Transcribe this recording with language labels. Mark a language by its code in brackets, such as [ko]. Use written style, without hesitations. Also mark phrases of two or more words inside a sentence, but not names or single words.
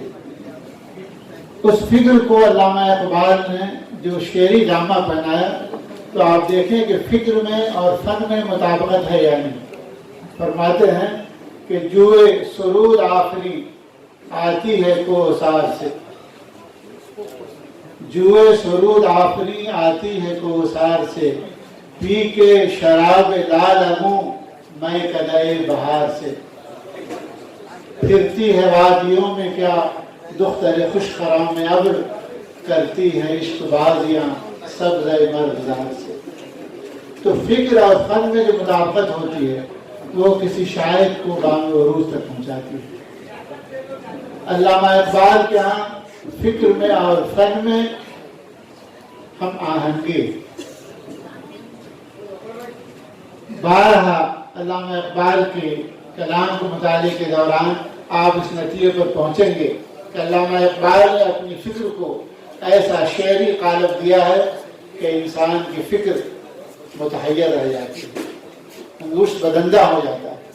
[ur] اس فکر کو علامہ اقبال نے جو شعری جامہ پہنایا تو آپ دیکھیں کہ فکر میں اور فن میں مطابقت ہے یا نہیں. فرماتے ہیں کہ جوئے سرود آخری آتی ہے کوسار سے، جوئے سرود آفری آتی ہے کوسار سے, پی کے شراب لال منہ میں کدئے بہار سے، پھرتی ہے وادیوں میں کیا دختر خوش خرام ابر، کرتی ہے عشق بازیاں سبز مرغزار سے۔ تو فکر اور فن میں جو مطابقت ہوتی ہے وہ کسی شاعر کو بام عروج تک پہنچاتی ہے۔ علامہ اقبال کے ہاں فکر میں اور فن میں ہم آہنگی، بارہا علامہ اقبال کے کلام کو مطالعے کے دوران آپ اس نتیجے پر پہنچیں گے کہ علامہ اقبال نے اپنی فکر کو ایسا شعری قالب دیا ہے کہ انسان کی فکر متحیر رہ جاتی ہے، انگشت بدندہ ہو جاتا ہے۔